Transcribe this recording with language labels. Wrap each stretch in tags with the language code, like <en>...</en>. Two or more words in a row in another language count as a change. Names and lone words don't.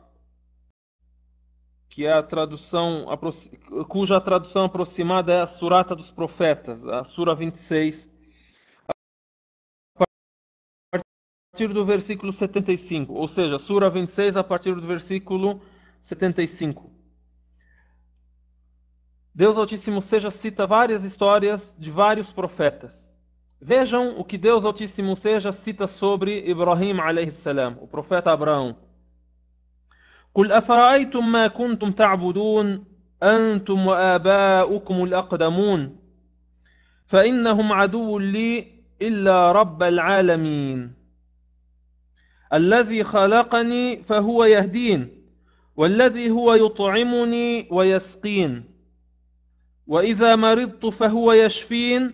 <pt>que é a tradução, cuja tradução aproximada é a Surata dos Profetas, a Sura 26, a partir do versículo 75, ou seja, Sura 26 a partir do versículo 75. Deus Altíssimo seja cita várias histórias de vários profetas. Vejam o que Deus Altíssimo seja cita sobre Ibrahim</pt> <ar>alayhi salam,</ar> <pt>o profeta Abraão.</pt> <ar>قل أفرأيتم ما كنتم تعبدون أنتم وآباؤكم الأقدمون فإنهم عدو لي إلا رب العالمين الذي خلقني فهو يهدين والذي هو يطعمني ويسقين وإذا مرضت فهو يشفين</ar>